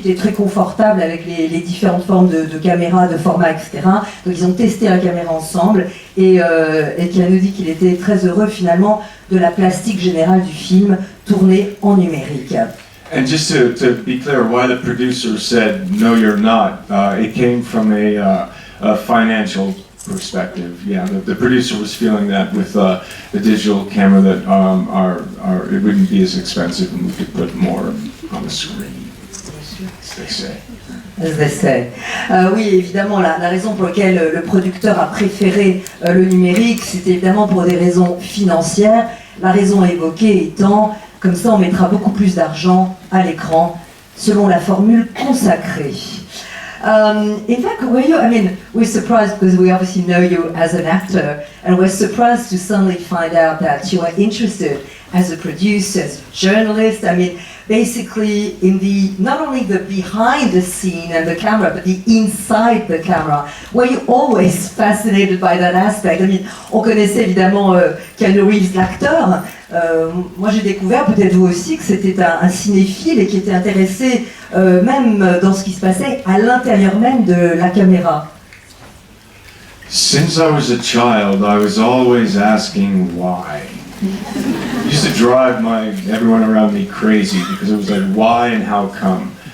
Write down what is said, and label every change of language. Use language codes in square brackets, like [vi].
[fr] Il était très confortable avec les différentes formes de caméra, de format, etc. Donc ils ont testé la caméra ensemble et qui a nous dit qu'il était très heureux finalement de la plastique générale du film tournée en numérique. [en] And just to be clear, why the producer said, "No, you're not," it came from a financial perspective. Yeah, the producer was feeling that with the digital camera that it wouldn't be as expensive and we could put more on the screen, as they say. As they say. [fr] Oui, évidemment, la raison pour laquelle le producteur a préféré le numérique, c'était évidemment pour des raisons financières. La raison évoquée étant, comme ça on mettra beaucoup plus d'argent à l'écran, selon la formule consacrée. [en] In fact, we're surprised because we obviously know you as an actor, and we're surprised to suddenly find out that you are interested as a producer, as a journalist. I mean, basically in not only the behind the scene and the camera, but the inside the camera. Were you always fascinated by that aspect? I mean, [fr] on connaissait évidemment Keanu Reeves, l'acteur. Moi j'ai découvert, peut-être vous aussi, que c'était un cinéphile et qui était intéressé même dans ce qui se passait à l'intérieur même de la caméra. [en] Since I was a child, I was always asking why. It used to drive everyone around me crazy because it was like, why and how come?